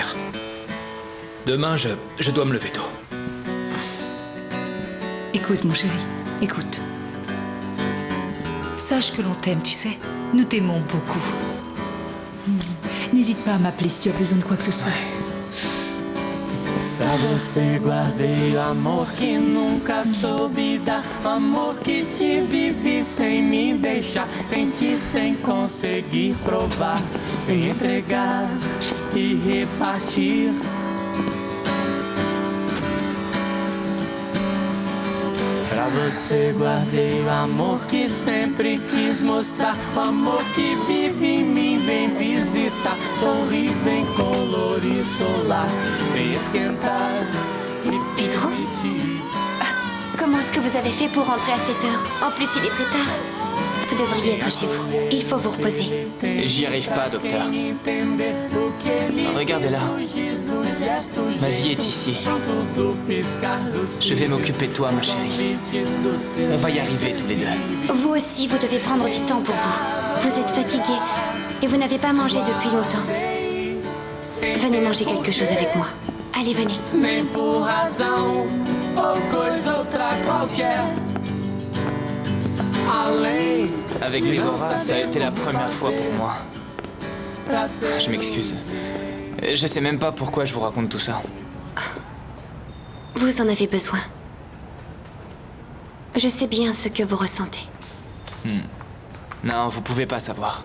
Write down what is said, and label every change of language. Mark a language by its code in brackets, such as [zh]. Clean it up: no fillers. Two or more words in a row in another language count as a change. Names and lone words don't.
[fr] Demain, je dois me lever tôt. Écoute, mon chéri, écoute. Sache que l'on t'aime, tu sais. Nous t'aimons beaucoup. N'hésite pas à m'appeler si tu as besoin de quoi que ce soit. [pt] Pra você guardei o amor que nunca soube dar, amor que te vive sem me deixar, sentir sem conseguir provar, sem entregar e repartir. Pra você guardei o amor que sempre quis mostrar, o amor que vive em mim, vem visitar, sorri, vem colorir solar, vem esquentar e [fr] Pedro? Comment est-ce que vous avez fait pour rentrer à cette heure? En plus, il est très tard. Vous devriez être chez vous. Il faut vous reposer. J'y arrive pas, docteur. Regardez-là. Ma vie est ici. Je vais m'occuper de toi, ma chérie. On va y arriver tous les deux. Vous aussi, vous devez prendre du temps pour vous. Vous êtes fatigué et vous n'avez pas mangé depuis longtemps. Venez manger quelque chose avec moi. Allez, venez. [pt] Nem por razão ou coisa outra qualquer. Além [fr] Avec Déborah, ça a été la première fois pour moi. Je m'excuse. Je sais même pas pourquoi je vous raconte tout ça. Vous en avez besoin. Je sais bien ce que vous ressentez. Non, vous pouvez pas savoir.